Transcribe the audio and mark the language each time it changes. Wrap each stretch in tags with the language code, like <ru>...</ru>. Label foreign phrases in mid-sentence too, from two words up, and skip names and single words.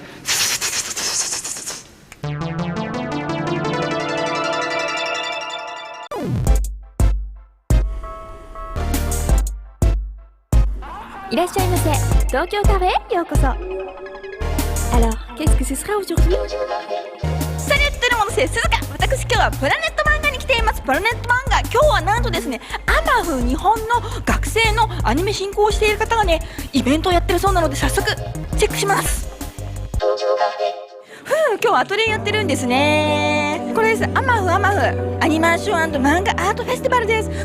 <fr>Alors, qu'est-ce que ce sera aujourd'hui? Salut tout le monde, c'est Suzuka。</fr> <ja>私今日はプラネット漫画に来ています。プラネット漫画、今日はなんとですね、アマフ日本の学生のアニメ進行をしている方がね、イベントをやってるそうなので早速チェックします。今日アトリエやってるんですね。これです、アマフアニメーション&漫画アートフェスティバルです。</ja>